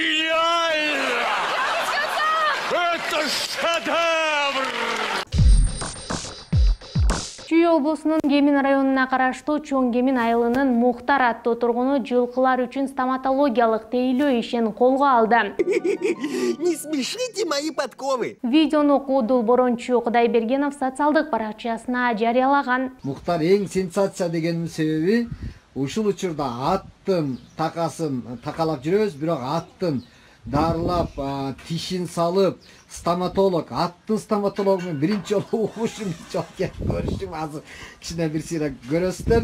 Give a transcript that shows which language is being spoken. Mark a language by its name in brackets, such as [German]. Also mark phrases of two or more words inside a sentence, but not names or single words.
[Kyrgyz] Чүй облусунун Кемин районуна караштуу Чоң Кемин айылынын Мухтар аттуу тургуну жылкылар үчүн стоматологиялык тейлөө ишин колго алды. [Russian] Не смешите мои подковы. [Kyrgyz] Видеону Куудул Борончу Кудайбергенов социалдык баракчасына жарыялаган. Мухтар эң сенсация дегенин себеби ушул учурда аттын такасын такалап жүрөбүз, бирок аттын дарылап, тишин салып, стоматолог, аттын стоматологу менен биринчи жолу угушум, көрүшүм азыр кичине бир сыйра көрөсүздөр.